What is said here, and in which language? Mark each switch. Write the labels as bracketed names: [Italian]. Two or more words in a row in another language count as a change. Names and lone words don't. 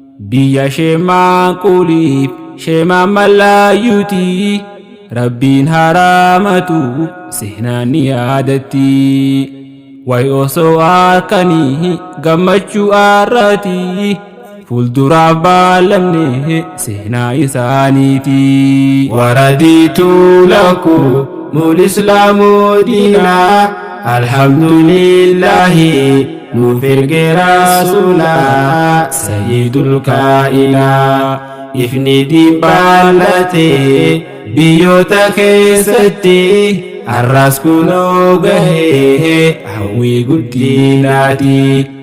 [Oromo] Biyya sheemaan quliif, sheemaan mallayyuuti, Rabbiin haraamatu seenaan ni yaadatti. Way osoo harkanii gammachuu arraati, fuulduraaf baalamne seenaa isaaniiti. [Arabic] ورضيت لكم الإسلام دينا. الحمد لله، [Oromo] nuuf erge rasuula, [Arabic] سيد الكائنة. [Oromo] Ifni diin baallate biyyoota keessatti, arras kunoo gahee hawwii guddinaati.